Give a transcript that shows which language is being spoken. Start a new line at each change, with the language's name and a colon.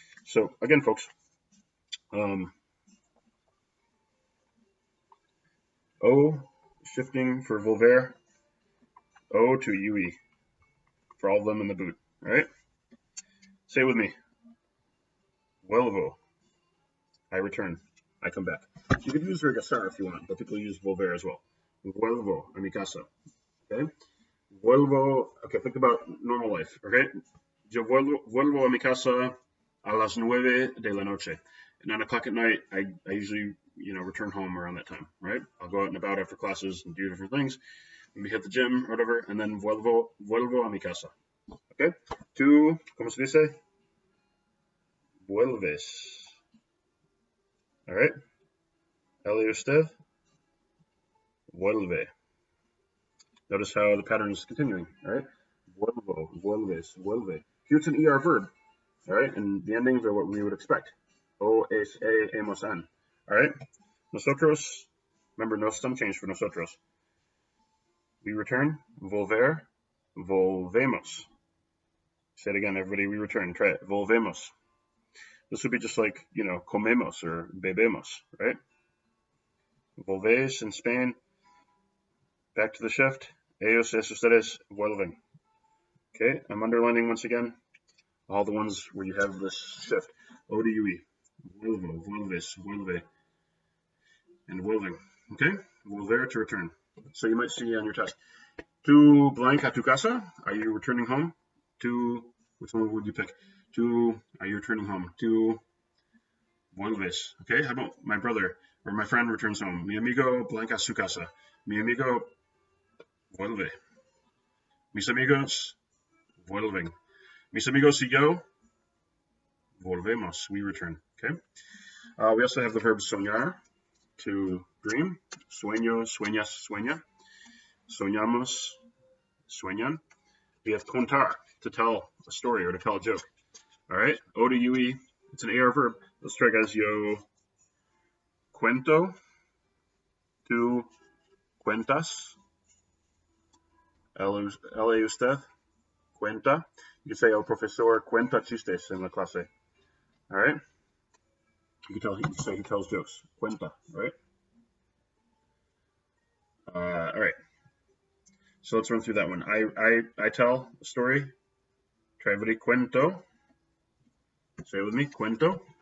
English: So again, folks, O shifting for volver, O to UE for all of them in the boot. All right. Say it with me. Vuelvo. I return. I come back. You could use regresar if you want, but people use volver as well.
Spanish: Vuelvo a mi casa. Okay. Vuelvo. Okay.
English: Think about normal life. Okay.
Spanish: Yo vuelvo a mi casa a las 9 de la noche.
English: At 9 o'clock at night, I usually, return home around that time, right? I'll go out and about after classes and do different things. Maybe hit the gym or whatever, and then
Spanish: vuelvo a mi casa.
English: Okay?
Spanish: Tú, ¿cómo se dice? Vuelves. All right? Él y usted? Vuelve.
English: Notice how the pattern is continuing, all right? Vuelvo, vuelves, vuelve. Here it's an ER verb, all right? And the endings are what we would expect. O, es, e, hemos, en. All right? Nosotros, remember, no stem change for nosotros. We return. Volver, volvemos. Say it again, everybody. We return. Try it. Volvemos. This would be just like, comemos or bebemos, right? Volvéis in Spain. Back to the shift.
Spanish: Ellos y ustedes vuelven.
English: Okay, I'm underlining once again all the ones where you have this shift. O to UE. Vuelvo, vuelves, vuelve, and vuelven. Okay, volver to return. So you might see on your test. Tu blank a tu casa. Are you returning home? Tu, which one would you pick? Tu, are you returning home?
Spanish: Tu vuelves.
English: Okay, how about my brother or my friend returns home?
Spanish: Mi amigo blank a su casa. Mi amigo vuelve. Mis amigos vuelven. Mis amigos y yo volvemos.
English: We return.
Spanish: Okay.
English: We also have the verb soñar, to dream. Sueño, sueñas, sueña. Soñamos, sueñan. We have contar, to tell a story or to tell a joke. All right. O to UE. It's an AR verb. Let's try, guys.
Spanish: Yo cuento. Tú cuentas. Él y usted cuenta.
English: You can say
Spanish: el profesor cuenta chistes en la clase.
English: All right. You can say he tells jokes. Cuenta. All right. All right. So let's run through that one. I tell a story. Try everybody. Cuento. Say it with me. Cuento.